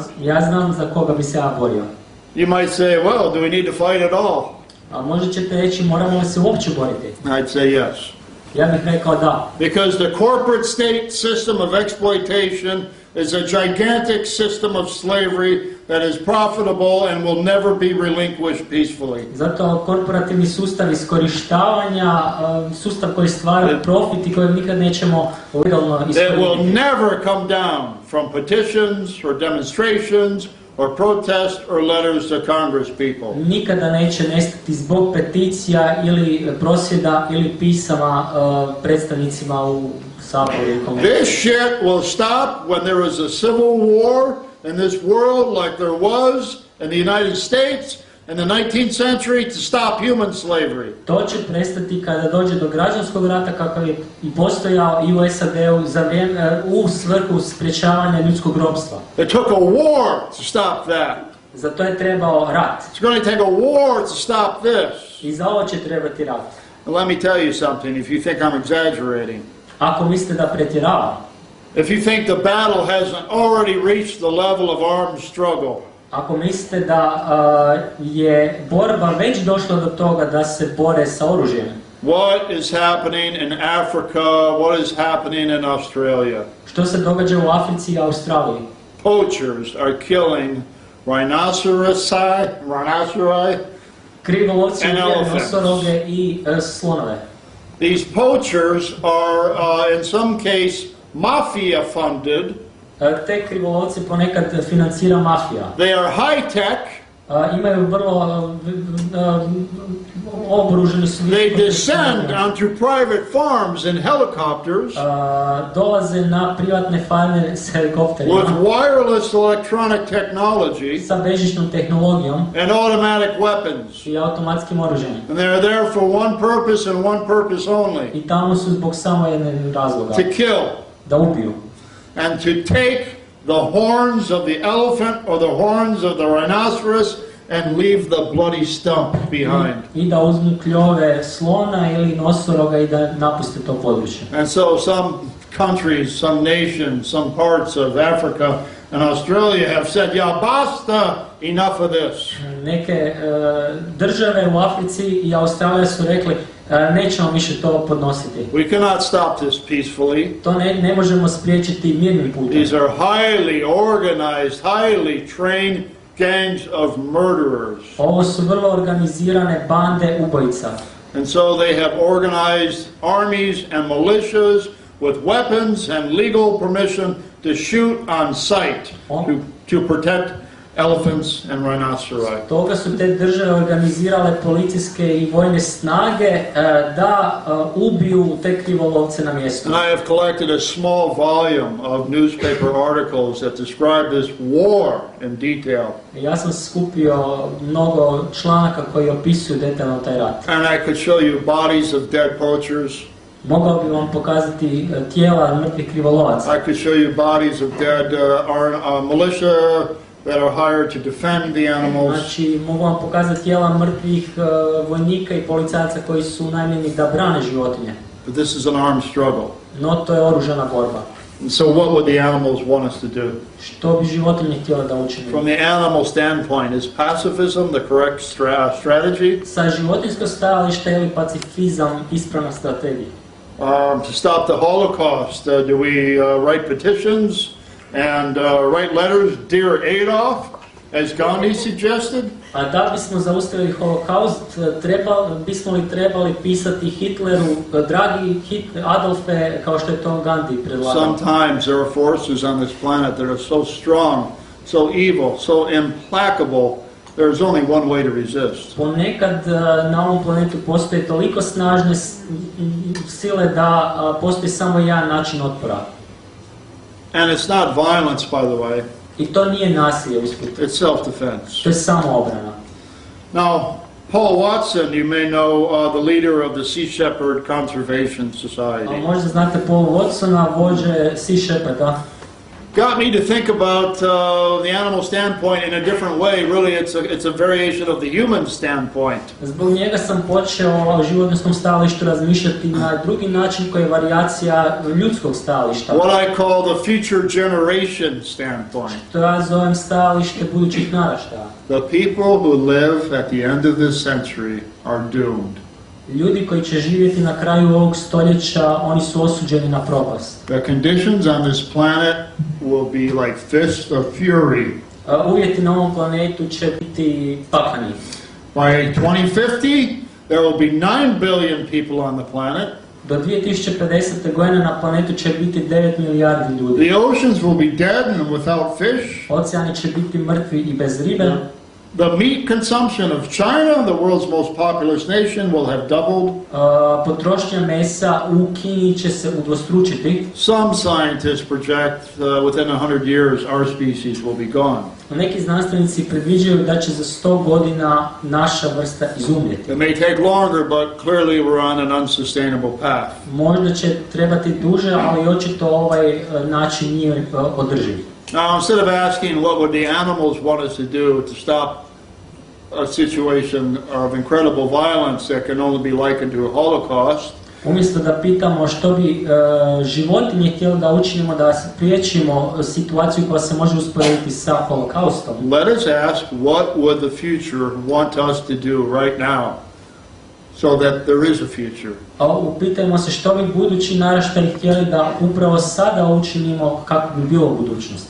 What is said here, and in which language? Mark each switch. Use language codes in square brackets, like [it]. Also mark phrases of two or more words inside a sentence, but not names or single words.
[hr] Ja znam za koga bi se ja borio. [en] You might say, well, do we need to fight at all? [hr] A možda ćete reći, moramo li se uopće boriti? [en] I'd say yes. [hr] Ja bih rekao da. [en] Because the corporate state system of exploitation is a gigantic system of slavery that is profitable and will never be relinquished peacefully. [hr] Zato korporativni sustav iskorištavanja, sustav koji stvara profit i kojeg nikad nećemo legalno [en] It will [hr] iskoristiti. [en] never come down from petitions or demonstrations or protests or letters to Congress people. [hr] Nikada neće nestati zbog peticija ili prosvjeda ili pisama predstavnicima u Saboru i Kongresu. [en] This shit will stop when there is a civil war in this world like there was in the United States in the 19th century to stop human slavery. [hr] To će prestati kada dođe do građanskog rata kakav je i postojao i u SAD-u u svrhu sprječavanja ljudskog ropstva. [en] It took a war to stop that. [hr] Za to je trebao rat. [en] It's going to take a war to stop this. [hr] I za ovo će trebati rat. [en] And let me tell you something, if you think I'm exaggerating. [hr] Ako mislite da pretjeravam, [en] If you think the battle hasn't already reached the level of armed struggle. [hr] ako mislite da je borba već došla do toga da se bore sa oružjem, [en] What is happening in Africa? What is happening in Australia? [hr] što se događa u Africi i Australiji? [en] Poachers are killing rhinoceri, [hr] Krivolovci [en] And [hr] ubijaju [en] elephants. [hr] nosoroge i slonove. [en] These poachers are, in some case, mafia funded. [hr] Te krivolovce ponekad financira mafija. [en] They are high tech. [hr] Imaju vrlo oboruženi su. [en] They descend onto private farms in helicopters [hr] Dolaze na privatne farme s helikopterima [en] with wireless electronic technology [hr] sa bežičnom tehnologijom [en] and automatic weapons. [hr] i automatskim oružjem. [en] And they're there for one purpose and one purpose only: [hr] I tamo su zbog samo jednog razloga, [en] to kill [hr] da ubiju. [en] and to take the horns of the elephant or the horns of the rhinoceros and leave the bloody stump behind. [hr] I da uzmu kljove slona ili nosoroga i da napuste to područje. [en] And so some countries, some nations, some parts of Africa and Australia have said, [es] "Ya basta, [en] enough of this." [hr] Neke države u Africi i Australija su rekli nećemo više to podnositi. [en] We cannot stop this peacefully. [hr] To ne možemo spriječiti mirnim putem. [en] These are highly organized, highly trained gangs of murderers. [hr] Ovo su vrlo organizirane bande ubojica. [en] And so they have organized armies and militias with weapons and legal permission to shoot on sight to protect elephants and rhinoceros. [hr] Toga su te države organizirale policijske i vojne snage da ubiju te krivolovce na mjestu. [en] And I have collected a small volume of newspaper articles that describe this war in detail. [hr] Ja sam skupio mnogo članaka koji opisuju detaljno taj rat. [en] And I could show you bodies of dead poachers. [hr] Mogao bi vam pokazati tijela mrtvih krivolovaca. [en] I could show you bodies of dead militia that are hired to defend the animals. [hr] Znači, mogu vam pokazati tijela mrtvih vojnika i policajaca koji su najmjeni da brane životinje. [en] But this is an armed struggle. [hr] No, to je oružana borba. [en] And so what would the animals want us to do? [hr] Što bi životinje htjele da učinimo? [en] From the animal standpoint, is pacifism the correct strategy? [hr] Sa životinjskog stajališta je li pacifizam ispravna strategija? [en] To stop the Holocaust, do we write petitions and write letters, Dear Adolf, as Gandhi suggested? [hr] A da bismo zaustavili holokaust, bismo li trebali pisati Hitleru, dragi Adolfe, kao što je to Gandhi predlagao? [en] Sometimes there are forces on this planet that are so strong, so evil, so implacable, there's only one way to resist. [hr] Ponekad na ovom planetu postoje toliko snažne sile da postoji samo jedan način otpora. [en] And it's not violence, by the way. [hr] I to nije nasilje usput. [en] It's self-defense. [hr] To je samo obrana. [en] Now, Paul Watson, you may know the leader of the Sea Shepherd Conservation Society. [hr] Možda znate Paul Watsona, vođe Sea Shepherda. [en] Got me to think about the animal standpoint in a different way. Really, it's a variation of the human standpoint. [hr] Zbog njega sam počeo o životnom stajalištu razmišljati na drugi način koji je varijacija ljudskog stajališta. [en] What I call the future generation standpoint. [hr] To ja zovem stajalište budućih naraštaja. [en] The people who live at the end of this century are doomed. [hr] Ljudi koji će živjeti na kraju ovog stoljeća, oni su osuđeni na propast. [en] The conditions on this planet will be like fists of fury. [hr] Uvjeti na ovom planetu će biti pakani. [en] By 2050, there will be 9 billion people on the planet. [hr] Do 2050. godine na planetu će biti 9 milijardi ljudi. [en] The oceans will be dead and without fish. [hr] Oceani će biti mrtvi i bez ribe. [en] The meat consumption of China, the world's most populous nation, will have doubled. [hr] Potrošnja mesa u Kini će se udvostručiti. [en] Some scientists project within 100 years our species will be gone. [hr] Neki znanstvenici predviđaju da će za 100 godina naša vrsta izumrijeti. [en] It may take longer, but clearly we're on an unsustainable path. [hr] Možda će trebati duže, ali očito ovaj način nije održiv. [en] Now, instead of asking what would the animals want us to do to stop a situation of incredible violence that can only be likened to a Holocaust, [hr] umjesto da pitamo što bi životinje htjeli da učinimo da spriječimo situaciju koja se može usporediti sa holokaustom, [en] let us ask what would the future want us to do right now so that there is a future. [hr] Upitajmo se što bi budući naraštaji htjeli da upravo sada učinimo kako bi bilo u budućnosti.